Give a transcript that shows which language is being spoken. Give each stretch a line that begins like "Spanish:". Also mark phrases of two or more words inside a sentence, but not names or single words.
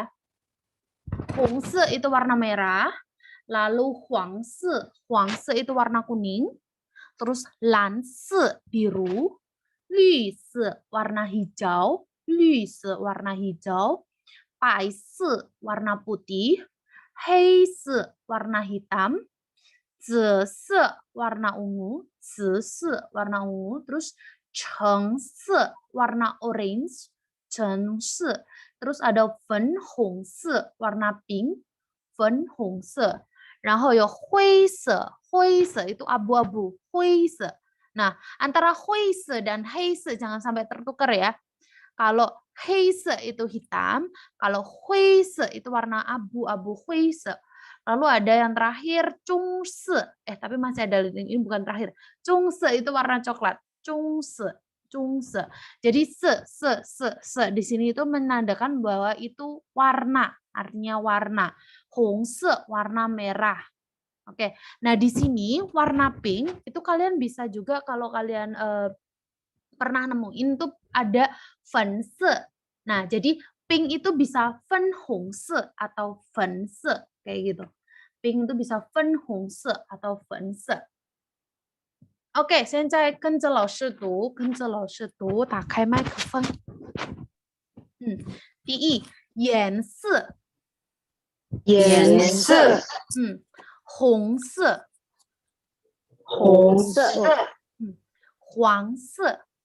Indonesian: Hongse itu warna merah, lalu huangse itu warna kuning, terus lanse biru, lüse warna hijau, paise warna putih, heise warna hitam, 紫色 warna ungu, 紫色 warna ungu, terus 橙色 warna orange, 橙色, terus ada 粉红色 warna pink, 粉红色,
Chinese: 然后有灰色
Indonesian: itu abu-abu, 灰色. Nah, antara 灰色 dan 黑色 jangan sampai tertukar ya. Kalau 黑色 itu hitam, kalau 灰色 itu warna abu-abu, 灰色. Lalu ada yang terakhir, cungse. Tapi masih ada, ini bukan terakhir. Cungse itu warna coklat. Cungse. Jadi se di sini itu menandakan bahwa itu warna, artinya warna. Hongse warna merah. Oke. Nah, di sini warna pink itu kalian bisa juga kalau kalian pernah nemuin tuh ada fense. Nah, jadi pink itu bisa fen hongse atau fense kayak gitu. Pink itu bisa 粉红色 atau 粉色.
Chinese: OK， 现在跟着老师读，打开麦克风。第一，颜色，红色，黄色，